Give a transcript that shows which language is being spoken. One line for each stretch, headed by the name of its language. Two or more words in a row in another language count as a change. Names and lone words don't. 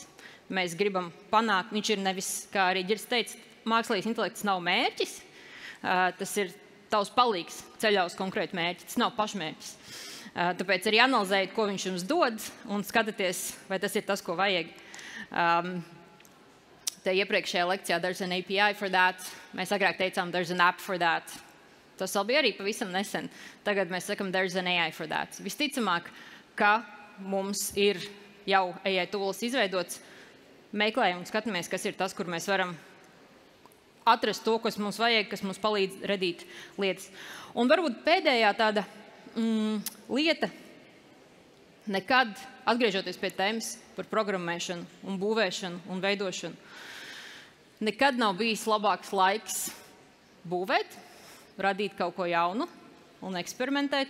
Latvian: Mēs gribam panākt, viņš ir nevis, kā arī Ģirs teica, mākslīgais intelekts nav mērķis, tas ir tavs palīgs ceļā uz konkrētu mērķi, tas nav pašmērķis. Tāpēc arī analizējiet, ko viņš jums dod, un skatieties, vai tas ir tas, ko vajag. Te iepriekšējā lekcijā
English: there's an API for that.
Latvian: Mēs agrāk teicām
English: there's an app for that.
Latvian: Tas vēl bija arī pavisam nesen. Tagad mēs sakam
English: there's an AI for that.
Latvian: Visticamāk, ka mums ir jau
English: AI tools
Latvian: izveidots, meklējam un skatāmies, kas ir tas, kur mēs varam atrast to, kas mums vajag, kas mums palīdz radīt lietas. Un varbūt pēdējā tāda lieta, nekad atgriežoties pie tēmas par programmēšanu un būvēšanu un veidošanu, nekad nav bijis labāks laiks būvēt, radīt kaut ko jaunu un eksperimentēt.